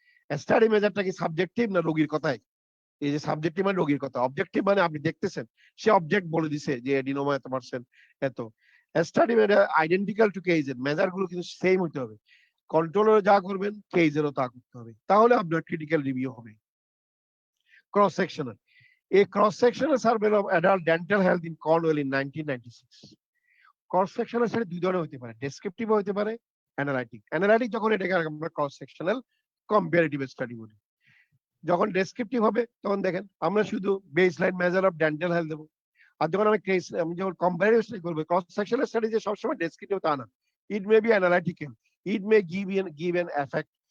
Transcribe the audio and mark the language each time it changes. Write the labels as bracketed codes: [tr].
[bn] Study মেজারটা কি subjective না রোগীর কথায়? এই যে সাবজেক্টিভ মানে রোগীর কথা, অবজেক্টিভ মানে আপনি দেখতেছেন, সে অবজেক্ট বলে দিছে যে এডিনোমা এত পার্সেন্ট এত। Study measure identical two কেজের, measure গুলো কিন্তু সেম হতে হবে। কন্ট্রোলার যা করবেন কেজেরও তা করতে হবে, তাহলে আপনার ক্রিটিক্যাল রিভিউ হবে। [en] Cross sectional, a cross sectional survey of adult dental health in Cornwall in 1996. [bn] Cross sectional study দুই ধরনের হতে পারে, ডেসক্রিপটিভ হতে পারে, অ্যানালাইটিক। অ্যানালাইটিক যখন এটাকে আমরা ক্রস সেকশনাল কম্পারেটিভ স্টাডি বলি। যখন ডেসক্রিপটিভ হবে তখন দেখেন আমরা শুধু baseline measure of dental health দেবো। আর যখন আমি যখন কম্পারেটিভ স্টাডি করবো, ক্রস সেকশনাল স্টাডি যে সবসময় ডেসক্রিপটিভ তা না, [en] It may be analytical, it may give an effect.